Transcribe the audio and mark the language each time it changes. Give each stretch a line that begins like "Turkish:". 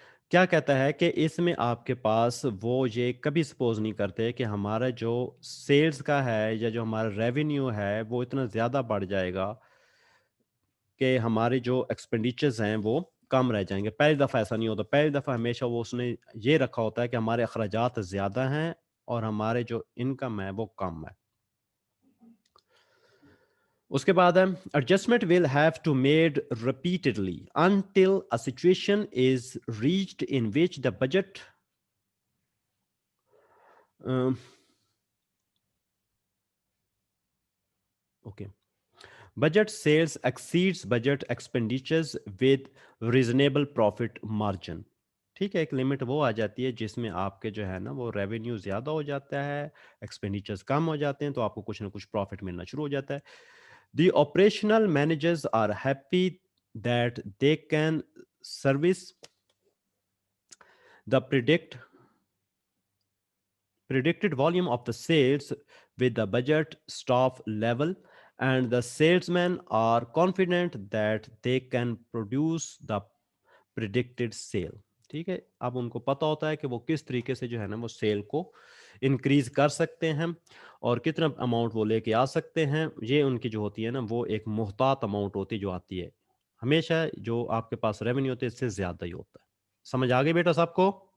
Urdu: کیا کہتا ہے کہ اس میں آپ کے پاس وہ یہ کبھی سپوز نہیں کرتے کہ ہمارا جو سیلز کا ہے یا جو ہمارا ریونیو ہے وہ اتنا زیادہ بڑھ جائے گا کہ ہمارے جو ایکسپینڈیچرز ہیں وہ کم رہ جائیں گے. پہلی دفعہ ایسا نہیں ہوتا. پہلی دفعہ ہمیشہ وہ اس نے یہ رکھا ہوتا ہے کہ ہمارے اخراجات زیادہ ہیں اور ہمارے جو انکم ہے وہ کم ہے. اس کے بعد ہے
English: adjustment will have to made repeatedly until a situation is reached in which the budget budget sales exceeds budget expenditures with reasonable profit margin.
Urdu: ٹھیک ہے، ایک لمٹ وہ آ جاتی ہے جس میں آپ کے جو ہے نا وہ ریونیو زیادہ ہو جاتا ہے، ایکسپینڈیچرز کم ہو جاتے ہیں، تو آپ کو کچھ نہ کچھ پروفٹ ملنا شروع ہو جاتا ہے.
English: The operational managers are happy that they can service the predicted volume of the sales with the budget staff level, and the salesmen are confident that they can produce the predicted sale.
Urdu: ٹھیک ہے، اب ان کو پتہ ہوتا ہے کہ وہ کس طریقے سے جو ہے نا وہ سیل کو انکریز کر سکتے ہیں اور کتنا اماؤنٹ وہ لے کے آ سکتے ہیں. یہ ان کی جو ہوتی ہے نا وہ ایک محتاط اماؤنٹ ہوتی ہے جو آتی ہے. ہمیشہ جو آپ کے پاس ریونیو ہوتے ہے اس سے زیادہ ہی ہوتا ہے. سمجھ آ گئی بیٹا صاحب کو؟